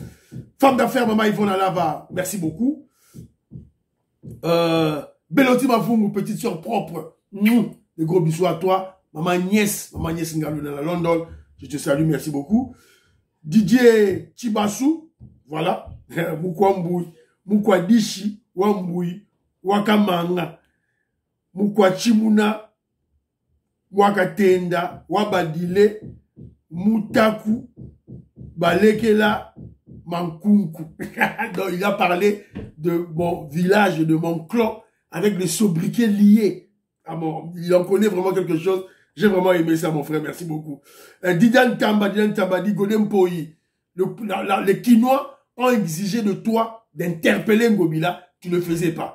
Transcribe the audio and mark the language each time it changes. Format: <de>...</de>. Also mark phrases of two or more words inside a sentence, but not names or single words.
<fr>Femme d'affaires, Maman Yvonne Alava, merci beaucoup. Beloti Mavungu, petite soeur propre, des gros bisous à toi. Maman Niès Ngalou dans la London, je te salue, merci beaucoup. Didier Chibasu, voilà. Mukwa Dishi, Wambui, Wakamanga, Mukwa Chimuna, Wakatenda, Wabadile, Mutaku, Balekela, Mankunku. Donc il a parlé de mon village, de mon clan, avec les sobriquets liés. Ah bon, il en connaît vraiment quelque chose. J'ai vraiment aimé ça, mon frère, merci beaucoup. Didan Tamba dit Golem Poyi. Les Quinois ont exigé de toi d'interpeller Ngobila, tu ne le faisais pas.</fr>